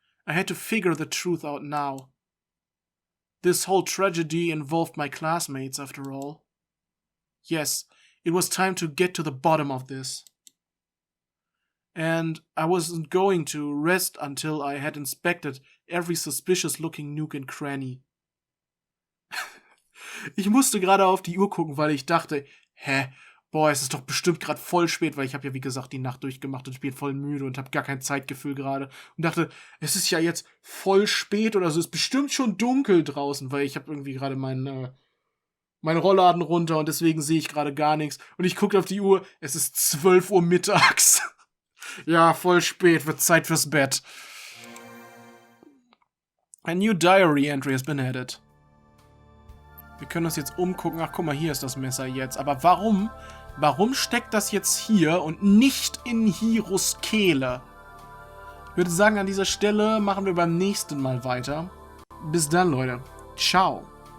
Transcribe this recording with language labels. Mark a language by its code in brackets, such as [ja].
[en] I had to figure the truth out now. This whole tragedy involved my classmates, after all. Yes, it was time to get to the bottom of this. And I wasn't going to rest until I had inspected every suspicious-looking Nook and Cranny. [de] Ich musste gerade auf die Uhr gucken, weil ich dachte, boah, es ist doch bestimmt gerade voll spät, weil ich habe ja, wie gesagt, die Nacht durchgemacht und ich bin voll müde und habe gar kein Zeitgefühl gerade. Und dachte, es ist ja jetzt voll spät oder so, es ist bestimmt schon dunkel draußen, weil ich habe irgendwie gerade meinen Rollladen runter und deswegen sehe ich gerade gar nichts. Und ich gucke auf die Uhr, es ist 12 Uhr mittags. Ja, voll spät, wird Zeit fürs Bett. [en] A new diary entry has been added. [de] Wir können uns jetzt umgucken. Ach, guck mal, hier ist das Messer jetzt. Aber warum? Warum steckt das jetzt hier und nicht in Hiros Kehle? Ich würde sagen, an dieser Stelle machen wir beim nächsten Mal weiter. Bis dann, Leute. Ciao.